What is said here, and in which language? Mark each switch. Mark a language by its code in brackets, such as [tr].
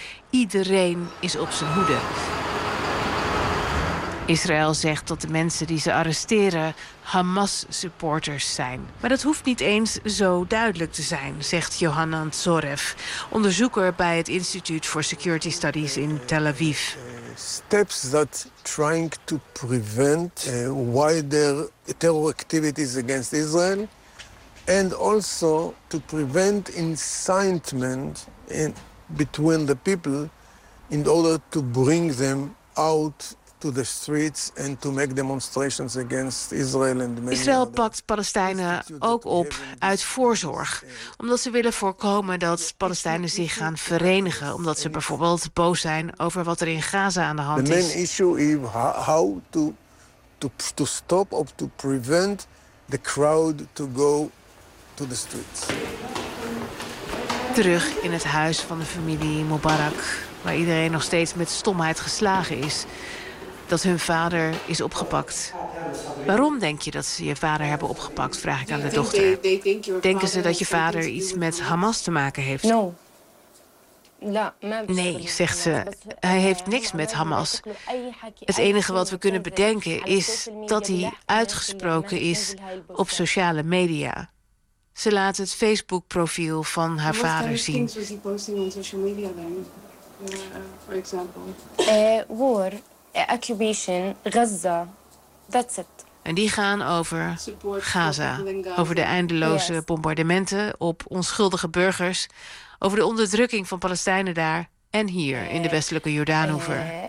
[nl] Iedereen is op zijn hoede. Israël zegt dat de mensen die ze arresteren Hamas-supporters zijn. Maar dat hoeft niet eens zo duidelijk te zijn, zegt Yohanan Zoref, onderzoeker bij het Instituut voor Security Studies in Tel Aviv. [en] Steps that trying to prevent wider terror activities against Israel and also to prevent incitement in between the people in order to bring them out to the streets and to make demonstrations against Israel and many Israel other. [nl] Pakt Palestijnen ook op uit voorzorg, omdat ze willen voorkomen dat Palestijnen zich gaan verenigen, omdat ze bijvoorbeeld boos zijn over wat er in Gaza aan de hand is. [en] The main issue is how to stop or to prevent the crowd to go to the streets. [nl] Terug in het huis van de familie Mubarak, waar iedereen nog steeds met stomheid geslagen is dat hun vader is opgepakt. Waarom denk je dat ze je vader hebben opgepakt, vraag ik aan de dochter. Denken ze dat je vader iets met Hamas te maken heeft? Nee, zegt ze. Hij heeft niks met Hamas. Het enige wat we kunnen bedenken is dat hij uitgesproken is op sociale media. Ze laat het Facebook-profiel van haar vader zien. [en] War. Occupation, Gaza, that's it. [nl] En die gaan over Gaza, over de eindeloze bombardementen op onschuldige burgers, over de onderdrukking van Palestijnen daar en hier in de westelijke Jordaanhoever.